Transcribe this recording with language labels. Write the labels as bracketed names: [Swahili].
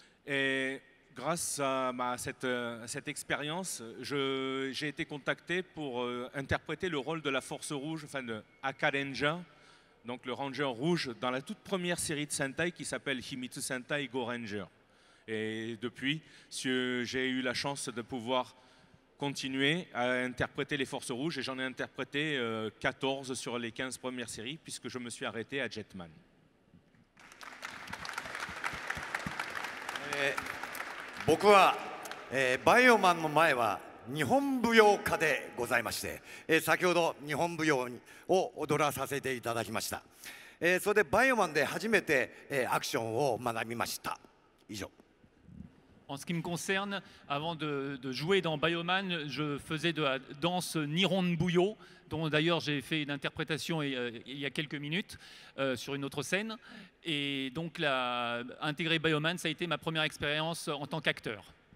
[French] Et grâce à cette expérience, j'ai été contacté pour interpréter le rôle de la Force Rouge, enfin de Akarenja, donc le Ranger rouge, dans la toute première série de Sentai qui s'appelle Himitsu Sentai Go Ranger. Et depuis, j'ai eu la chance de pouvoir continuer à interpréter les Forces Rouges et j'en ai interprété 14 sur les 15 premières séries puisque je me suis arrêté à Jetman. [Japanese] 僕は、バイオマンの前は日本舞踊家でございまして、先ほど日本舞踊を踊らさせていただきました。それでバイオマンで初めて、アクションを学びました。以上。 [French] En ce qui me concerne, avant de jouer dans Bioman, je faisais de la danse Nihon Buyo, dont d'ailleurs j'ai fait une interprétation il y a quelques minutes sur une autre scène. Et donc intégrer Bioman, ça a été ma première expérience en tant qu'acteur.